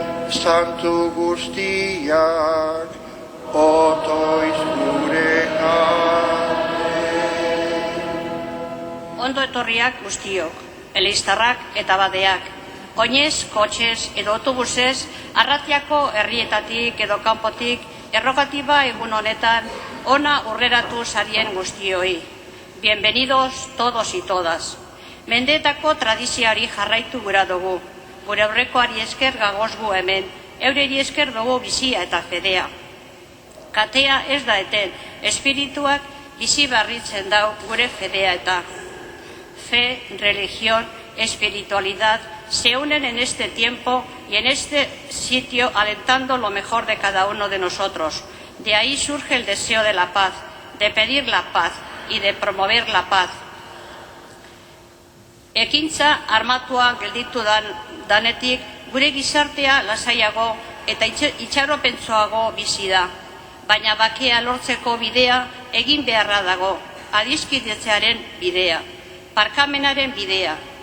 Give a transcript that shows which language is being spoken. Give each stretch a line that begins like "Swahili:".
Basque: Santu guztiak, otoiz gure alde. Ondo etorriak guztiok, eleiztarrak eta badeak, oinez, kotxez edo autobusez, Arratiako herrietatik edo kanpotik, errokatiba egun honetan, ona urreratu zarien guztioi.
Spanish: Bienvenidos todos y todas.
Basque: Mendeetako tradizioari jarraitu gura dugu, gure aurrekoari esker gagozgu hemen, eureri esker dugu bizia eta fedea. Katea ez da eten, espirituak bizi barritzen dau gure fedea eta.
Spanish: Fe, religión, espiritualidad se unen en este tiempo y en este sitio alentando lo mejor de cada uno de nosotros. De ahí surge el deseo de la paz, de pedir la paz y de promover la paz.
Basque: Ekintza armatua gelditu danetik, gure gizartea lasaiago eta itxaropentsoago bizi da. Baina bakea lortzeko bidea egin beharra dago, adiskidetzearen bidea, barkamenaren bidea.